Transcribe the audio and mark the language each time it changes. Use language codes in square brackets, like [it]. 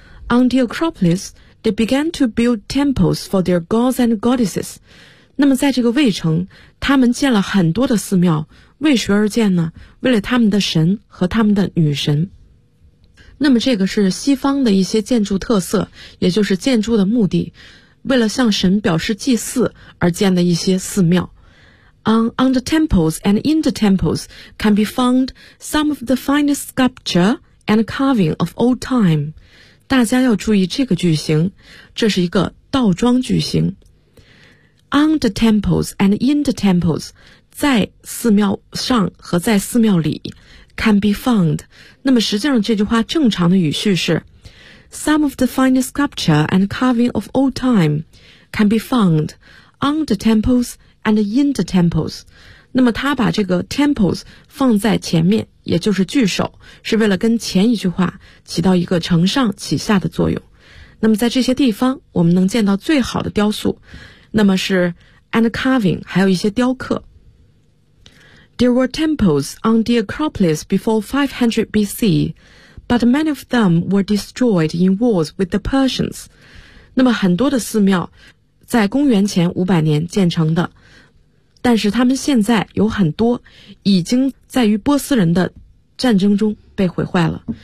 [en] On the Acropolis, they began to build temples for their gods and goddesses. [zh] 那么在这个卫城他们建了很多的寺庙为谁而建呢为了他们的神和他们的女神。那么这个是西方的一些建筑特色也就是建筑的目的为了向神表示祭祀而建的一些寺庙。 [en] On the temples and in the temples can be found some of the finest sculpture and carving of old time. [zh] 大家要注意这个句型，这是一个倒装句型。 [en] On the temples and in the temples, 在寺庙上和在寺庙里 can be found. 那么实际上这句话正常的语序是 some of the finest sculpture and carving of old time can be found on the temples. [zh] And in the temples, 那么他把这个 temples 放在前面，也就是句首，是为了跟前一句话起到一个承上启下的作用。那么在这些地方，我们能见到最好的雕塑，那么是 and carving, 还有一些雕刻。 [en] There were temples on the Acropolis before 500 BC, but many of them were destroyed in wars with the Persians. [zh] 那么很多的寺庙在公元前500年建成的，但是他们现在有很多已经在与波斯人的战争中被毁坏了。